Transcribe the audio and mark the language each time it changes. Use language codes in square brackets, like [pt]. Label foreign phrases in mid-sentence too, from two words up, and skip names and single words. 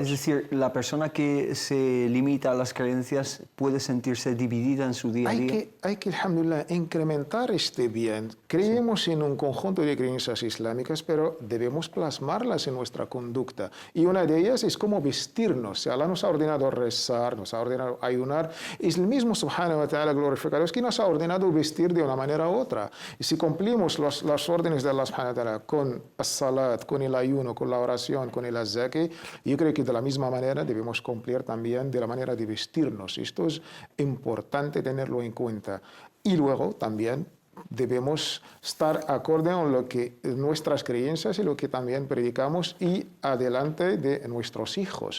[es] Es decir, la persona que se limita a las creencias puede sentirse dividida en su día a día. Hay que, alhamdulillah, incrementar este bien. Creemos en un conjunto de creencias islámicas, pero debemos plasmarlas en nuestra conducta. Y una de ellas es cómo vestirnos. Si Allah nos ha ordenado rezar, nos ha ordenado ayunar, es el mismo [ar] سبحانه وتعالى [es] glorificado, es que nos ha ordenado vestir de una manera u otra. Y si cumplimos las órdenes de Allah [ar] سبحانه وتعالى [es] con el salat, con el ayuno, con la oración, con el azaki, yo creo que de la misma manera debemos cumplir también de la manera de vestirnos. Esto es importante tenerlo en cuenta. Y luego también debemos estar acorde con lo que nuestras creencias y lo que también predicamos y adelante de nuestros hijos.